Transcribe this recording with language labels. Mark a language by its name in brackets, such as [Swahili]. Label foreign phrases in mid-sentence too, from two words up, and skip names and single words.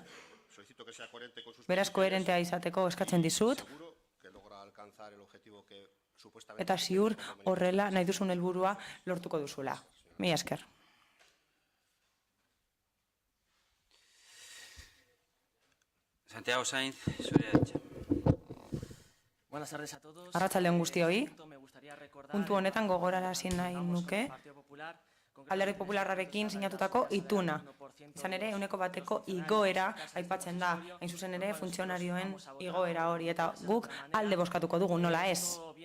[Basque] Beraz, koherentea izateko eskatzen dizut, eta ziur horrela nahi duzun helburua lortuko duzula. Mila esker. Santiago Sainz, zurea hitza. [Spanish] Buenas tardes a todos. [Basque] Arratsalde on guztioi. Puntu honetan gogorarazi nahi nuke Alderdi Popularrarekin sinatutako ituna. Izan ere, 1% igoera aipatzen da, hain zuzen ere, funtzionarioen igoera hori, eta guk alde bozkatuko dugu, nola ez.